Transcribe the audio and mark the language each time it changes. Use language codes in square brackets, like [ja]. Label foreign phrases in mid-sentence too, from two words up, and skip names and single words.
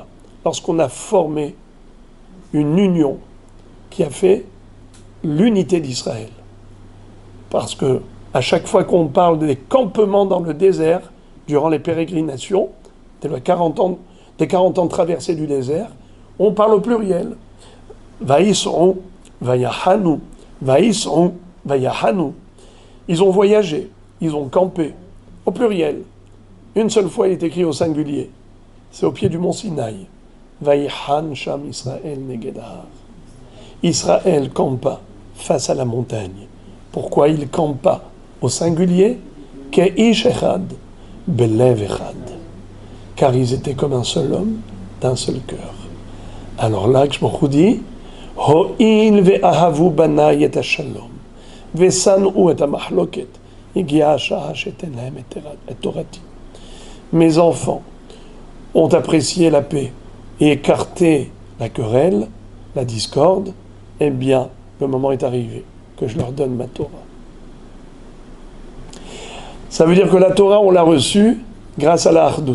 [fr] Lorsqu'on a formé une union qui a fait l'unité d'Israël. Parce que à chaque fois qu'on parle des campements dans le désert, durant les pérégrinations, des 40 ans de traversée du désert, on parle au pluriel. [he] ויסעו, ויחנו, ויסעו, ויחנו. [fr] Ils ont voyagé, ils ont campé, au pluriel. Une seule fois, il est écrit au singulier. C'est au pied du mont Sinaï. [he] ויחן שם ישראל נגד ההר. [fr] Israël campa face à la montagne. Pourquoi il campa au singulier? [he] כאיש אחד, בלב אחד. [fr] Car ils étaient comme un seul homme, d'un seul cœur. Alors là, Baruch dit, [he] הואיל ואהבו בני את השלום, ושנאו את המחלוקת, הגיעה השעה שאתן להם את תורתי. [fr] Mes enfants ont apprécié la paix et écarté la querelle, la discorde, eh bien, le moment est arrivé que je leur donne ma Torah. Ça veut dire que la Torah, on l'a reçue grâce à la Hardout.